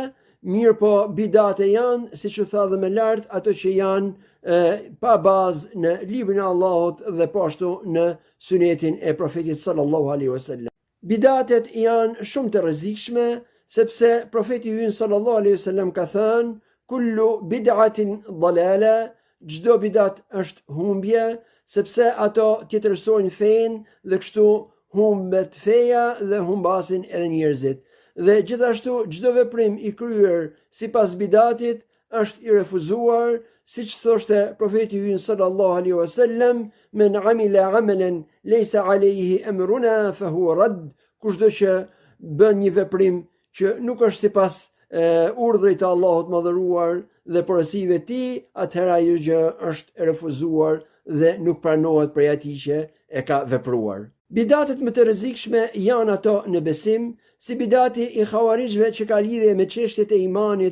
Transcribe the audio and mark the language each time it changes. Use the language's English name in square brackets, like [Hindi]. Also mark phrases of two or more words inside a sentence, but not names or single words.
[Albanian] Mirë po bidate janë, si që tha dhe me lartë, ato që janë pa bazë në librin e Allahut dhe po ashtu në sunetin e profetit [Arabic] صلى الله عليه وسلم. [Albanian] Bidatet janë shumë të rrezikshme, sepse profeti ynë [Arabic] صلى الله عليه وسلم [Albanian] ka thënë: [Arabic] "كل بدعة ضلالة", [Albanian] çdo bidat është humbje, sepse ato tjetërsojnë fenë dhe kështu humbet feja dhe humbasin edhe njerëzit. Dhe gjithashtu çdo veprim i kryer sipas bidatit është i refuzuar, siç thoshte profeti ynë [Arabic] صلى الله عليه وسلم: "من عمل عملا ليس عليه أمرنا فهو رد", [Albanian] kushdo që bën një veprim që nuk është sipas urdhrit të Allahut mëdhëruar dhe porosive të tij, atëherë ajo gjë është e refuzuar dhe nuk pranohet prej atij që e ka vepruar. Bidatet më të rrezikshme janë ato në besim, si bidati i Khawarijve që ka lidhje me çështjet e imanit